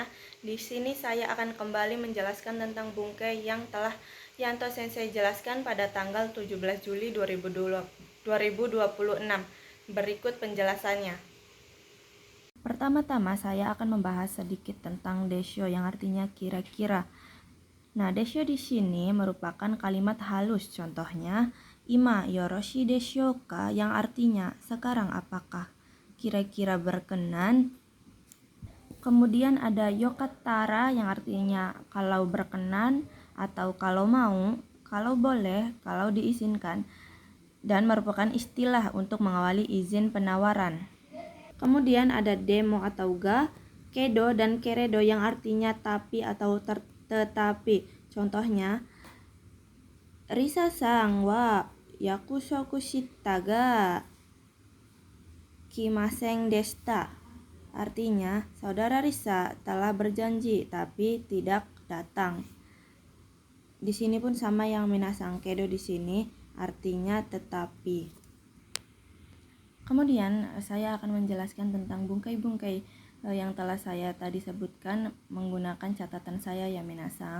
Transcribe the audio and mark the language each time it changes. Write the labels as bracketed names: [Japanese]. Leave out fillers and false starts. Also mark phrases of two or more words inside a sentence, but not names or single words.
[Indonesian] Di sini saya akan kembali menjelaskan tentang bungkai yang telah Yanto Sensei jelaskan pada tanggal 17 Juli 2026. Berikut penjelasannya. Pertama-tama saya akan membahas sedikit tentang desho yang artinya kira-kira. Nah, desho di sini merupakan kalimat halus, contohnya [Japanese] 今よろしいでしょうか [Indonesian] yang artinya sekarang apakah kira-kira berkenan. Kemudian ada yokattara yang artinya kalau berkenan atau kalau mau, kalau boleh, kalau diizinkan, dan merupakan istilah untuk mengawali izin penawaran. Kemudian ada demo atau ga, kedo dan keredo yang artinya tapi atau tetapi. [Japanese] Contohnya リサさんは約束したが来ませんでした. [Indonesian] Artinya, saudara Risa telah berjanji tapi tidak datang. Di sini pun sama yang minasang, kedo di sini artinya tetapi. Kemudian saya akan menjelaskan tentang bungkai-bungkai yang telah saya tadi sebutkan menggunakan catatan saya ya minasang.